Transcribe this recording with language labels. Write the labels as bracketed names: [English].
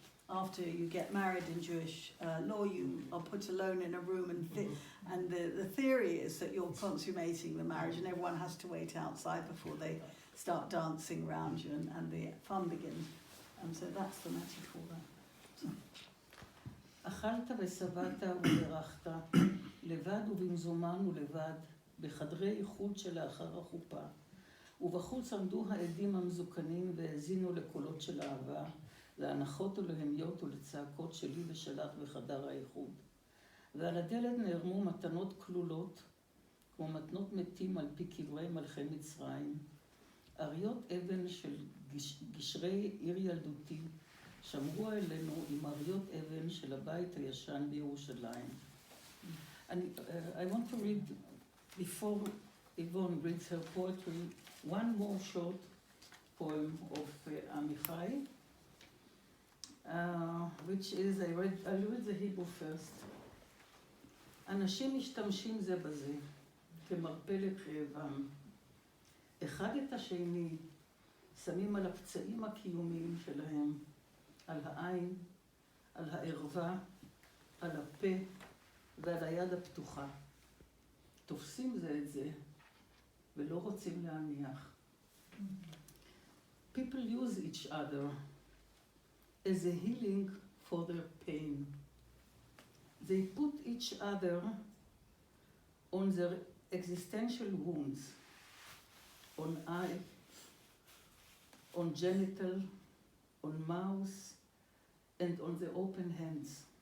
[English] After you get married in Jewish law, you are put alone in a room, and the theory is that you're consummating the marriage, and everyone has to wait outside before they start dancing around you, and the fun begins. And so that's the metaphor there. [Hebrew] אכלת ושבעת וברכת, לבד ובמזומן ולבד, בחדרי איחוד שלאחר החופה, ובחוץ עמדו העדים המזוקנים והאזינו לקולות של אהבה, להנחות ולהמיות ולצעקות שלי ושלך בחדר האיחוד. ועל הדלת נערמו מתנות כלולות, כמו מתנות מתים על פי קברי מלכי מצרים, אריות אבן של גשרי עיר ילדותי, שמרו אלינו עם אריות אבן של הבית הישן בירושלים. [English] I want to read, before Yvonne reads her poetry, one more short poem of Amichai, which is, I'll read the Hebrew first. [Hebrew] אנשים משתמשים זה בזה, כמרפא לכאבם. אחד את השני שמים על הפצעים הקיומיים שלהם, על העין, על הערווה, על הפה ועל היד הפתוחה. תופסים זה את זה ולא רוצים להניח. [English] People use each other as a healing for their pain. They put each other on their existential wounds, on eye, on genital, on mouth, and on the open hands.